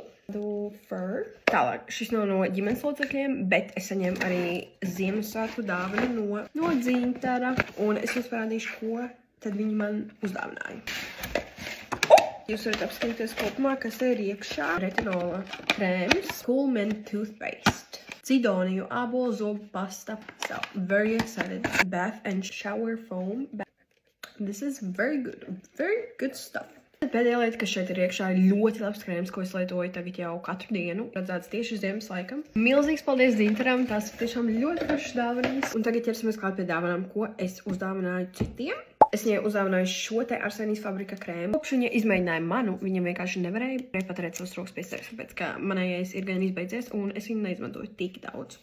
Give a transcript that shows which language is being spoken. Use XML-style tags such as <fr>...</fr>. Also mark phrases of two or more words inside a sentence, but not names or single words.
<lv>Tālāk, šis nav no ģimenes locekļiem, bet es saņēmu arī Ziemassvētku dāvanu no Dzintara, un es jums parādīšu, ko tad viņi man uzdāvināja. Jūs varat apskatīties kopumā, kas ir iekšā. Retinola krēms, Cool Mint Toothpaste, Cidoniju ābolu zobu pasta,</lv> <en>so very excited, bath and shower foam. This is very good stuff.</en> <lv>Pēdējā lieta, kas šeit ir iekšā, ir ļoti labs krēms, ko es lietoju tagad jau katru dienu. Redzēts tieši ziemas laikam. Milzīgs paldies Dzintaram, tās ir tiešām ļoti pašas dāvanas. Un tagad ķersimies klāt pie dāvanām, ko es uzdāvināju citiem. Es viņai uzdāvināju šo te Arsenijas fabrika krēmu. Kopš viņa izmēģināja manu, viņam vienkārši nevarēja paturēt savus rokas pie sevis, tāpēc, ka manējais ir gan izbeidzies, un es viņu neizmantoju tik daudz.</lv>